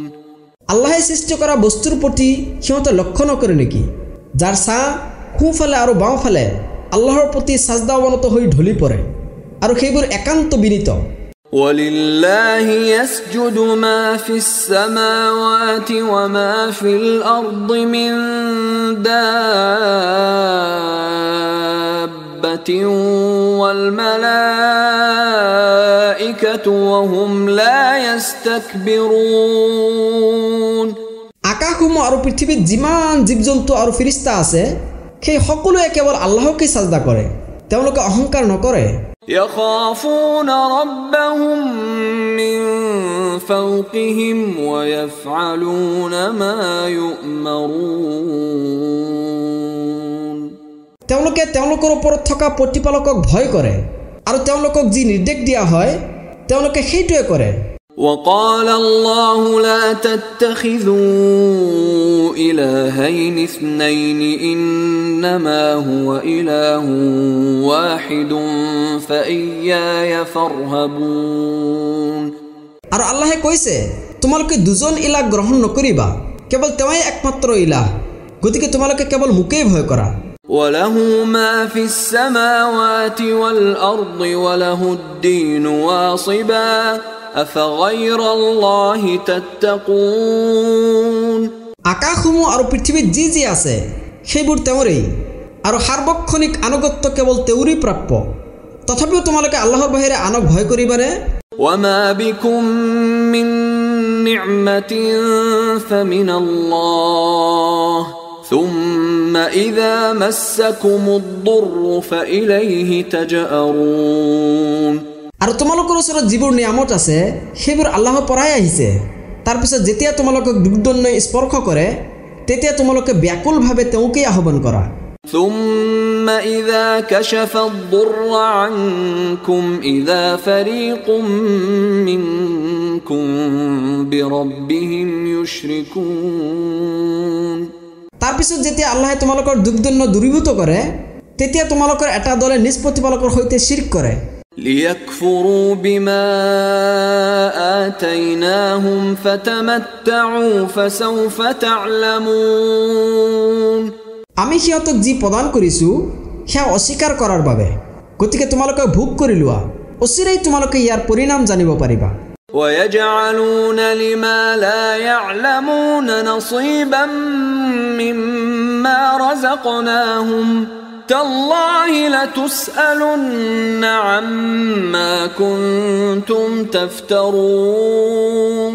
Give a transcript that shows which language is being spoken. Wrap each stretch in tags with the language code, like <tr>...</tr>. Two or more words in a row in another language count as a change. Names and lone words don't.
<as>আল্লাহে সৃষ্টি কৰা বস্তুৰ প্ৰতি সিহঁতে লক্ষ্য নকৰে নেকি যাৰ ছাঁ সোঁফালে আৰু বাওঁফালে আল্লাহৰ প্ৰতি সাজদা অৱনত হৈ ঢলি পৰে আৰু সেইবোৰ একান্ত বিনীত</as> <ar>ولله يسجد ما في السماوات وما في الأرض من دابة والملائكة وهم لا يستكبرون</ar> <as>আকাশসমূহ আৰু পৃথিৱীত যিমান জীৱ-জন্তু আৰু ফিৰিস্তা আছে সেই সকলোৱে কেৱল আল্লাহকে সাজদা কৰে তেওঁলোকে অহংকাৰ নকৰে</as> <ar>يخافون ربهم من فوقهم ويفعلون ما يؤمرون</ar> <as>তেওঁলোকে তেওঁলোকৰ ওপৰত থকা প্ৰতিপালকক ভয় কৰে আৰু তেওঁলোকক যি নিৰ্দেশ দিয়া হয় তেওঁলোকে সেইটোৱে কৰে</as> <ar>وقال الله لا تتخذوا إلهين اثنين إنما هو إله واحد فإياي فارهبون</ar> <as>আর আল্লাহে কইছে তোমালোকে দুজন ইলাহ গ্রহণ নকৰিবা কেৱল তেওঁই একমাত্ৰ ইলাহ গতিকে তোমালোকে কেৱল মুকেই ভয় কৰা</as> <ar>وله ما في السماوات والأرض وله الدين واصبا أفغير الله تتقون</ar> <as>আকাশসমূহ আৰু পৃথিৱীত যি যি আছে সেইবোৰ তেওঁৰেই আৰু সাৰ্বক্ষণিক আনুগত্য কেৱল তেওঁৰেই প্ৰাপ্য তথাপিও তোমালোকে আল্লাহৰ বাহিৰে আনক ভয় কৰিবানে</as> <ar>وما بكم من نعمة فمن الله ثم إذا مسكم الضر فإليه تجأرون</ar> <as>আৰু তোমালোকৰ ওচৰত যিবোৰ নিয়ামত আছে সেইবোৰ আল্লাহৰ পৰাই আহিছে তাৰপিছত যেতিয়া তোমালোকক দুৰ্দণ্যই স্পৰ্শ কৰে তেতিয়া তোমালোকে ব্যাকুলভাৱে তেওঁকেই আহ্বান কৰা</as> <ar>ثم إذا كشف الضر عنكم إذا فريق منكم بربهم يشركون</ar> <as>তাৰপিছত যেতিয়া আল্লাহে তোমালোকৰ দুৰ্দণ্য দূৰীভূত কৰে তেতিয়া তোমালোকৰ এটা দলে নিজ প্ৰতিপালকৰ সৈতে শিৰক কৰে</as> <ar>ليكفروا بما آتيناهم فتمتعوا فسوف تعلمون</ar> <as>আমি সিহঁতক যি প্ৰদান কৰিছো সেয়া অস্বীকাৰ কৰাৰ বাবে গতিকে তোমালোকে ভোগ কৰি লোৱা অচিৰেই তোমালোকে ইয়াৰ পৰিণাম জানিব পাৰিবা</as> <ar>ويجعلون لما لا يعلمون نصيبا مما رزقناهم تالله لتسألن عما كنتم تفترون</ar>